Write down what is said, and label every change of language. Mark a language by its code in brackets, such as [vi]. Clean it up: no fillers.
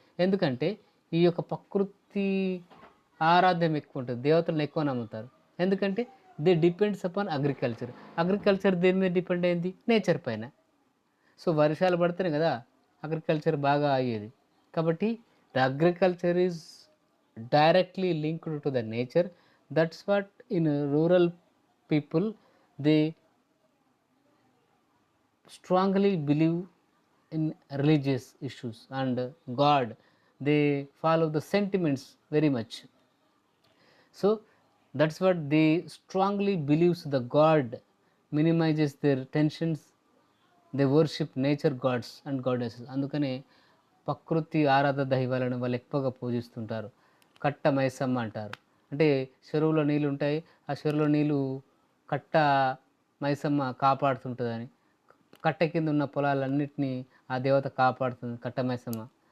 [te] ఎందుకంటే ఈ యొక్క ప్రకృతి ఆరాధ్యం ఎక్కువ ఉంటుంది, దేవతలను ఎక్కువ నమ్ముతారు. ఎందుకంటే [en] They depends upon agriculture. [te] Agriculture దేని మీద డిపెండ్ అయింది? నేచర్ పైన. సో వర్షాలు పడితేనే కదా అగ్రికల్చర్ బాగా అయ్యేది. కాబట్టి [en] The agriculture is directly linked to the nature. That's what in rural people they strongly believe in religious issues and God. They follow the sentiments very much. So that's what they strongly believes the God minimises their tensions, they worship nature gods and goddesses. [te] అందుకనే ప్రకృతి ఆరాధ దైవాలను వాళ్ళు ఎక్కువగా పూజిస్తుంటారు. కట్ట మైసమ్మ అంటారు. అంటే చెరువులో నీళ్ళు ఉంటాయి, ఆ చెరువులో నీళ్ళు కట్ట మైసమ్మ కాపాడుతుంటుందని, కట్ట కింద ఉన్న పొలాలన్నింటినీ ఆ దేవత కాపాడుతుంది కట్ట మైసమ్మ.